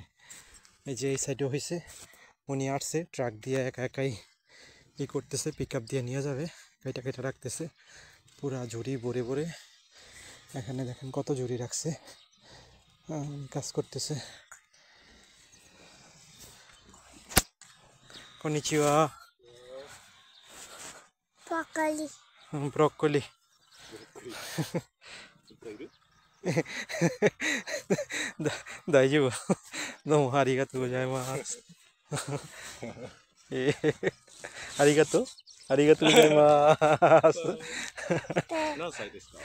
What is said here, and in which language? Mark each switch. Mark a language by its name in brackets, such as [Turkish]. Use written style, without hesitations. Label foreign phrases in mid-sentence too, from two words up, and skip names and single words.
[Bangla] এই যে এই সাইডে হয়েছে, উনি আসছে ট্রাক দিয়ে একা একাই করতেছে, পিক আপ দিয়ে নিয়ে যাবে, কেটে কেটে রাখতেছে পুরা ঝুড়ি ভরে ভরে। এখানে দেখেন কত ঝুড়ি রাখছে, কাজ করতেছে। কনিচিওয়া। ব্রকলি। [Japanese] 大丈夫。どうもありがとうございます。ありがとう。ありがとうございます。何歳ですか